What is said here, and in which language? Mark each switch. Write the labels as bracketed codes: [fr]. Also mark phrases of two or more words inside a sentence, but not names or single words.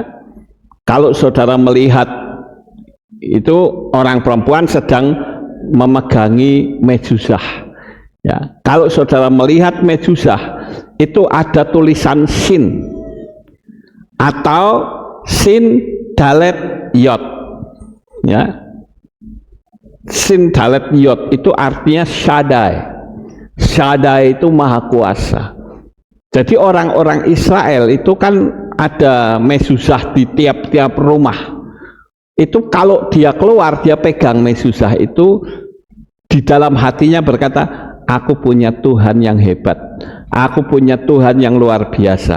[id] Kalau saudara melihat itu orang perempuan sedang memegangi mezuzah, ya. Kalau saudara melihat mezuzah itu ada tulisan sin atau [he] שין דלת יוד, [id] ya. [he] שין דלת יוד [id] itu artinya Shaddai. Shaddai itu maha kuasa. Jadi orang-orang Israel itu kan ada mezuzah di tiap-tiap rumah. Itu kalau dia keluar, dia pegang mezuzah itu, di dalam hatinya berkata, aku punya Tuhan yang hebat, aku punya Tuhan yang luar biasa.